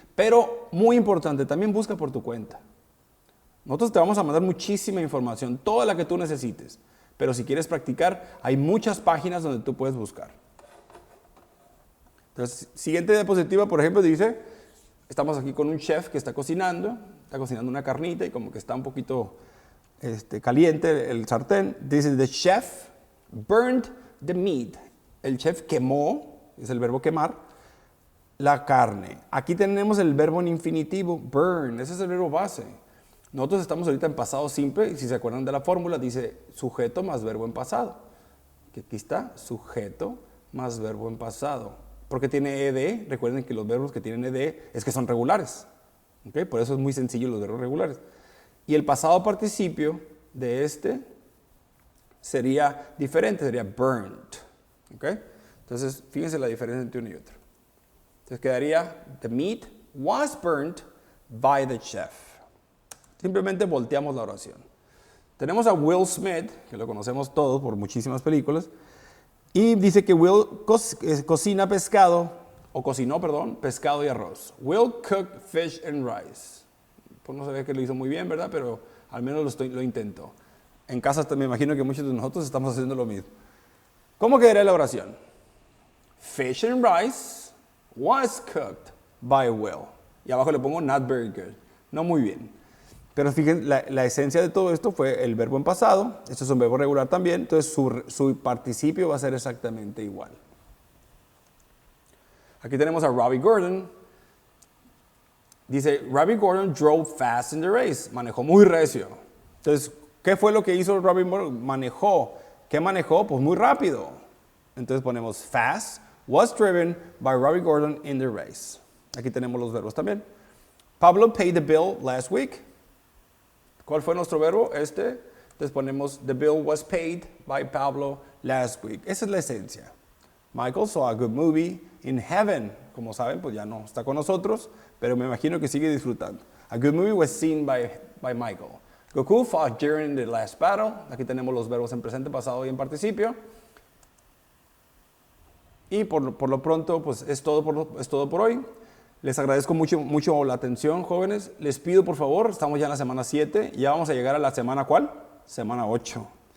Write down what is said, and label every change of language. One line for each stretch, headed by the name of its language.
Spanish: Pero, muy importante, también busca por tu cuenta. Nosotros te vamos a mandar muchísima información, toda la que tú necesites. Pero si quieres practicar, hay muchas páginas donde tú puedes buscar. Entonces, siguiente diapositiva, por ejemplo, dice, estamos aquí con un chef que está cocinando una carnita y como que está un poquito caliente el sartén.
English: Dice, the chef burned the meat.
Spanish: El chef quemó, es el verbo quemar, la carne. Aquí tenemos el verbo en infinitivo, burn, ese es el verbo base. Nosotros estamos ahorita en pasado simple y si se acuerdan de la fórmula dice sujeto más verbo en pasado. Que aquí está, sujeto más verbo en pasado. Porque tiene ed, recuerden que los verbos que tienen ed es que son regulares. ¿Okay? Por eso es muy sencillo los verbos regulares. Y el pasado participio de sería diferente, sería burned. ¿Okay? Entonces, fíjense la diferencia entre uno y otro. Entonces quedaría,
English: the meat was burnt by the chef.
Spanish: Simplemente volteamos la oración. Tenemos a Will Smith, que lo conocemos todos por muchísimas películas, y dice que Will cocina pescado y arroz.
English: Will cook fish and rice.
Spanish: Pues no se ve que lo hizo muy bien, ¿verdad? Pero al menos lo intentó. En casa me imagino que muchos de nosotros estamos haciendo lo mismo. ¿Cómo quedaría la oración?
English: Fish and rice was cooked by Will.
Spanish: Y abajo le pongo
English: not very good.
Spanish: No muy bien. Pero fíjense, la esencia de todo esto fue el verbo en pasado. Esto es un verbo regular también. Entonces su participio va a ser exactamente igual. Aquí tenemos a Robbie Gordon.
English: Dice, Robbie Gordon drove fast in the race.
Spanish: Manejó muy recio. Entonces, ¿qué fue lo que hizo Robbie Gordon? Manejó. ¿Qué manejó? Pues muy rápido. Entonces ponemos
English: fast was driven by Robbie Gordon in the race.
Spanish: Aquí tenemos los verbos también.
English: Pablo paid the bill last week.
Spanish: ¿Cuál fue nuestro verbo? Entonces ponemos,
English: the bill was paid by Pablo last week.
Spanish: Esa es la esencia.
English: Michael saw a good movie in heaven.
Spanish: Como saben, pues ya no está con nosotros, pero me imagino que sigue disfrutando.
English: A good movie was seen by Michael. Goku fought during the last battle.
Spanish: Aquí tenemos los verbos en presente, pasado y en participio. Y por lo pronto, pues es todo por hoy. Les agradezco mucho la atención, jóvenes. Les pido, por favor, estamos ya en la semana 7. Ya vamos a llegar a la semana, ¿cuál? Semana 8.